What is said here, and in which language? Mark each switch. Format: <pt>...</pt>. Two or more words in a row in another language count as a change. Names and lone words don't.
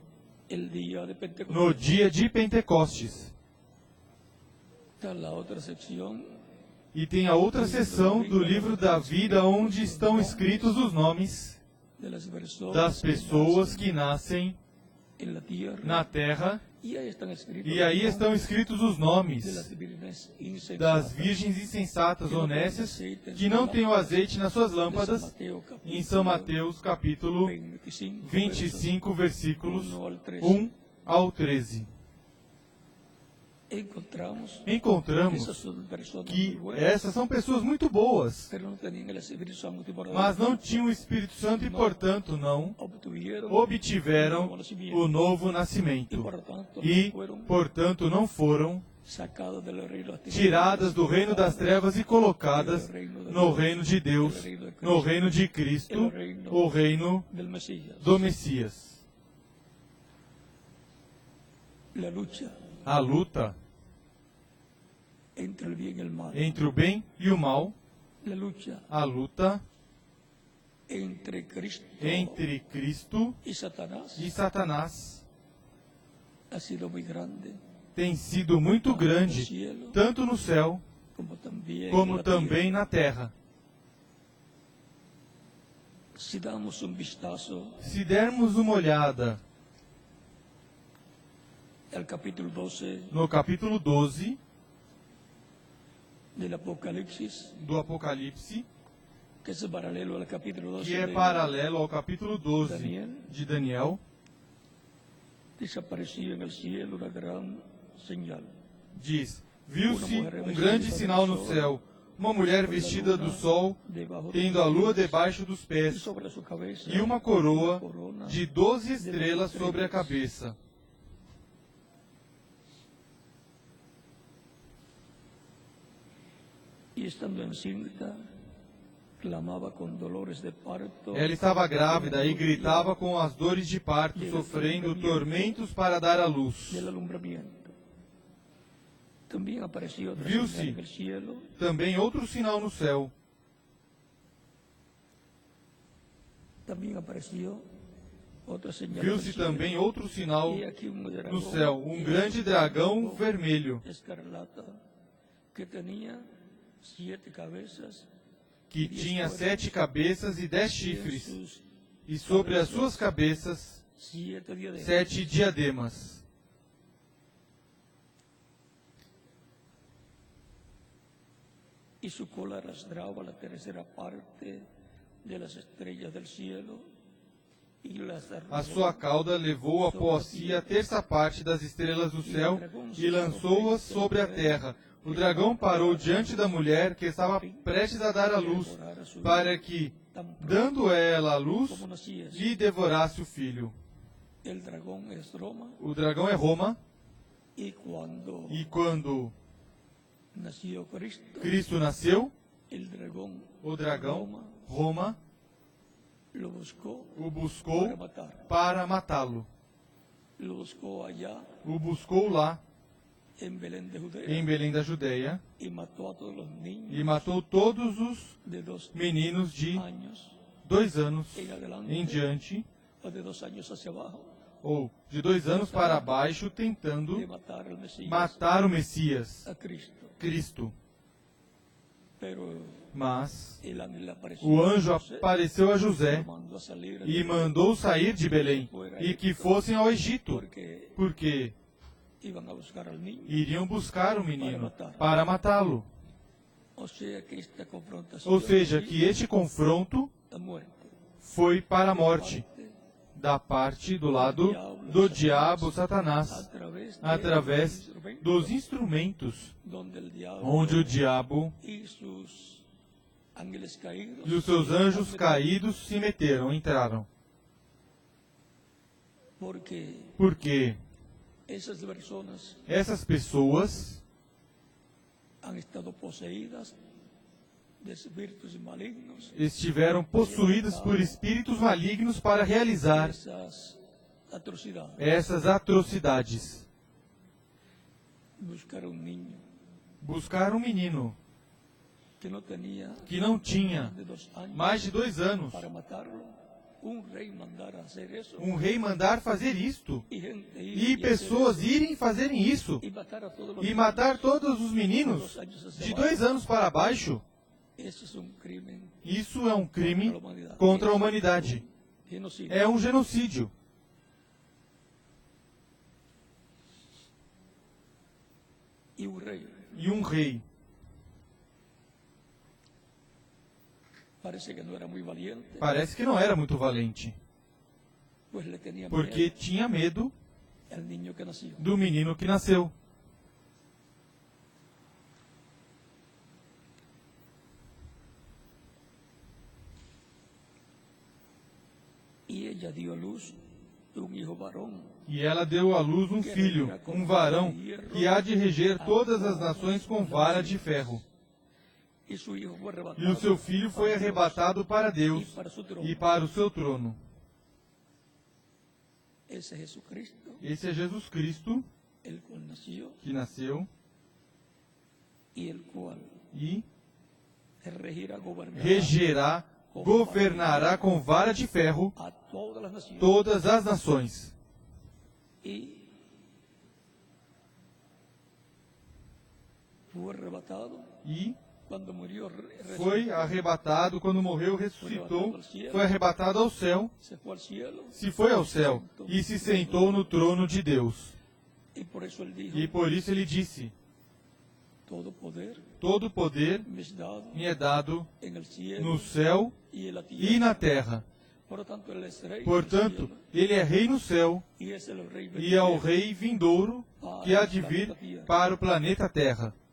<es>el día de Pentecostés.</es> <pt>no dia de Pentecostes.</pt> <es>Está la otra sección</es> <pt>E tem a outra seção do livro da vida onde estão escritos os nomes</pt> <es>de las personas</es> <pt>das pessoas que nascem</pt> <es>en la tierra</es> <pt>na terra,</pt> <es>y ahí están escritos</es> <pt>e aí estão escritos os</pt> <es>de las</es> <pt>nomes</pt> <es>vírgenes</es> <pt>das</pt> <es>insensatas.</es> <pt>virgens insensatas, honestas, que não têm o azeite nas suas lâmpadas, em São Mateus capítulo 25, versículos 1 ao 13.</pt> <es>Encontramos</es> <pt>Encontramos</pt> <es>esas son personas muy que buenas,</es> <pt>essas são pessoas muito boas,</pt> <es>pero no tenían el Espíritu Santo y por</es> <pt>mas não tinham o Espírito Santo e, portanto, não obtiveram o novo nascimento e, portanto, não foram</pt> <es>sacadas del reino de las</es> <pt>tiradas do reino das trevas e colocadas no reino de Deus, no reino de Cristo, o reino</pt> <es>del Mesías.</es> <pt>do Messias.</pt> <es>la lucha</es> <pt>a luta</pt> <es>entre el bien y el mal,</es> <pt>entre o bem e o mal,</pt> <es>la lucha</es> <pt>a luta</pt> <es>entre Cristo</es> <pt>entre Cristo</pt> <es>y Satanás</es> <pt>e Satanás</pt> <es>ha sido muy grande,</es> <pt>tem sido muito grande, tanto no céu</pt> <es>como también</es> <pt>como</pt> <es>en la</es> <pt>também na terra.</pt> <es>tierra. Si damos un vistazo</es> <pt>Se dermos uma olhada</pt> <es>al capítulo 12</es> <pt>no capítulo 12</pt> <es>del Apocalipsis,</es> <pt>do Apocalipse,</pt> <es>que es paralelo al capítulo 12</es> <pt>que é de paralelo ao capítulo 12 Daniel, de Daniel,</pt> <es>desapareció en el cielo una gran señal.</es> <pt>diz: viu-se um grande sinal no céu, uma mulher vestida do sol,</pt> <es>Debajo</es> <pt>tendo a lua debaixo dos</pt> <es>y</es> <pt>pés,</pt> <es>sobre su cabeza</es> <pt>e uma coroa</pt> <es>corona</es> <pt>de 12 estrelas sobre a cabeça.</pt> <es>y estando encinta clamaba con dolores de parto.</es> <pt>Ela estava grávida e gritava com as dores de parto, sofrendo tormentos para dar à luz.</pt> <es>del alumbramiento. También apareció otra</es> <pt>Viu-se</pt> <es>señal en el cielo,</es> <pt>também outro sinal no céu.</pt> <es>también apareció otra señal en el</es> <pt>Viu-se</pt> <es>cielo.</es> <pt>também outro sinal</pt> <es>Y aquí un dragón</es> <pt>no céu, um grande dragão vermelho,</pt> <es>escarlata que tenía 7 cabezas</es> <pt>que tinha 7 cabeças e 10</pt> <es>y en</es> <pt>chifres,</pt> <es>sus</es> <pt>e sobre as suas cabeças</pt> <es>7 diademas.</es> <pt>7 diademas.</pt> <es>Y su cola arrastraba la tercera parte de las estrellas del cielo y las</es> <pt>A sua cauda levou após si a terça parte das estrelas do céu e lançou-as sobre a terra. O dragão parou diante da mulher que estava prestes a dar à luz, para que, dando ela a luz,</pt> <es>como nacía.</es> <pt>lhe devorasse o filho.</pt> <es>El dragón es Roma</es> <pt>O dragão é Roma,</pt> <es>y cuando</es> <pt>e quando</pt> <es>nació Cristo,</es> <pt>Cristo nasceu,</pt> <es>el dragón</es> <pt>o dragão, Roma,</pt> <es>lo buscó</es> <pt>o buscou</pt> <es>para matar.</es> <pt>para matá-lo.</pt> <es>Lo buscó allá</es> <pt>O buscou lá,</pt> <es>en Belén de Judea</es> <pt>em Belém da Judéia,</pt> <es>y mató a todos los niños</es> <pt>e matou todos os</pt> <es>de 2</es> <pt>meninos de</pt> <es>años</es> <pt>2 anos</pt> <es>en adelante</es> <pt>em diante,</pt> <es>o de 2 años hacia abajo,</es> <pt>ou de 2 anos para baixo, tentando</pt> <es>de matar al Mesías,</es> <pt>matar o Messias,</pt> <es>a Cristo.</es> <pt>Cristo.</pt> <es>Pero</es> <pt>Mas</pt> <es>el ángel le apareció</es> <pt>o a anjo</pt> <es>José,</es> <pt>apareceu a José</pt> <es>lo mandó a salir</es> <pt>e mandou sair de Belém e que fossem ao Egito,</pt> <es>porque</es> <pt>porque</pt> <es>iban a buscar al niño.</es> <pt>iriam buscar o menino para matá-lo.</pt> <es>O sea que esta confrontación</es> <pt>Ou seja, que este confronto</pt> <es>da muerte</es> <pt>foi para a morte, da parte do lado do diabo Satanás, através dos instrumentos</pt> <es>donde el diablo</es> <pt>onde o diabo</pt> <es>y sus ángeles caídos</es> <pt>e os seus anjos caídos se meteram, entraram.</pt> <es>Porque esas personas</es> <pt>essas pessoas</pt> <es>han estado poseídas de espíritus malignos,</es> <pt>estiveram possuídas por espíritos malignos para realizar</pt> <es>esas atrocidades.</es> <pt>essas atrocidades.</pt> <es>Buscar un niño</es> <pt>Buscar um menino</pt> <es>que no tenía</es> <pt>que não tinha</pt> <es>de 2 años</es> <pt>mais de 2 anos,</pt> <es>para matarlo, un rey mandara hacer eso</es> <pt>um rei mandar fazer isto,</pt> <es>y gente</es> <pt>e pessoas irem fazerem isso,</pt> <es>y matar a todos los</es> <pt>e</pt> <es>niños</es> <pt>matar todos os</pt> <es>de</es> <pt>meninos</pt> <es>2 años hacia</es> <pt>de</pt> <es>abajo.</es> <pt>2 anos para baixo.</pt> <es>Eso es un crimen,</es> <pt>Isso é um crime contra a humanidade.</pt> <es>genocidio.</es> <pt>É um genocídio.</pt> <es>Y un rey</es> <pt>E um rei</pt> <es>parece que no era muy valiente,</es> <pt>parece que não era muito valente,</pt> <es>pues le tenía</es> <pt>porque</pt> <es>miedo</es> <pt>tinha medo</pt> <es>al niño que nació.</es> <pt>do menino que nasceu.</pt> <es>Y ella dio a luz un hijo varón,</es> <pt>E ela deu à luz um filho, um varão, que há de reger todas as nações com vara de ferro.</pt> <es>y su hijo fue arrebatado</es> <pt>E o seu filho foi arrebatado para</pt> <es>y</es> <pt>Deus</pt> <es>para su trono.</es> <pt>e para o seu trono.</pt> <es>Ese Jesucristo</es> <pt>Esse é Jesus Cristo,</pt> <es>el cual nació</es> <pt>que nasceu</pt> <es>y el cual</es> <pt>e</pt> <es>regirá, gobernará</es> <pt>regerá, governará com vara de ferro</pt> <es>a todas las naciones.</es> <pt>todas as nações.</pt> <es>Y fue arrebatado</es> <pt>E</pt> <es>cuando murió,</es> <pt>foi arrebatado, quando morreu, ressuscitou, foi arrebatado ao céu,</pt> <es>se fue al cielo.</es> <pt>se foi ao céu e se sentou no trono de Deus.</pt> <es>Y por eso él dijo,</es> <pt>E por isso ele disse:</pt> <es>todo poder</es> <pt>todo poder</pt> <es>me es dado</es> <pt>me é dado</pt> <es>en el cielo</es> <pt>no céu</pt> <es>y en la</es> <pt>e</pt> <es>tierra.</es> <pt>na terra.</pt> <es>Por lo tanto, él es rey</es> <pt>Portanto,</pt> <es>del cielo</es> <pt>ele é rei no céu</pt> <es>y es el rey</es> <pt>e é o</pt> <es>venidero</es> <pt>rei vindouro que há de vir para o planeta Terra.</pt>